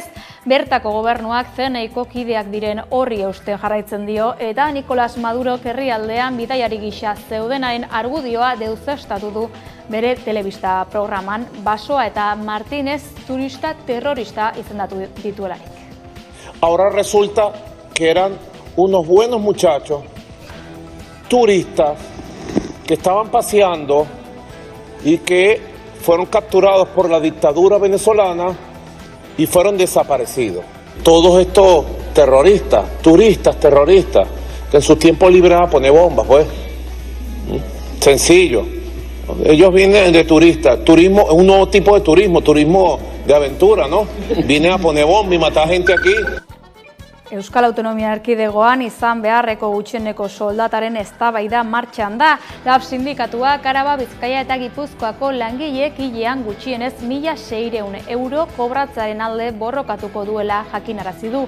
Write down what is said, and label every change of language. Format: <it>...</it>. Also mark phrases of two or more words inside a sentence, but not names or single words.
<eu>Bertako gobernuak CNIko kideak diren horri eusten jarraitzen dio eta Nicolas Maduro herrialdean bidaiari gisa zeudenaren argudioa deuseztatu du bere telebista programan Basoa eta Martínez turista terrorista izendatu dituelarik.</eu> <es>Ahora resulta que eran unos buenos muchachos, turistas, que estaban paseando y que fueron capturados por la dictadura venezolana y fueron desaparecidos. Todos estos terroristas, turistas terroristas, que en su tiempo libre van a poner bombas, pues. Sencillo. Ellos vienen de turistas, turismo, un nuevo tipo de turismo de aventura, ¿no? Vienen a poner bombas y matar gente aquí.</es> <eu>Euskal Autonomia Erkidegoan izan beharreko gutxieneko soldataren eztabaida martxan da. LAB sindikatuak Araba, Bizkaia eta Gipuzkoako langileek hilean gutxienez 1.600 € kobratzaren alde borrokatuko duela jakinarazi du.</eu>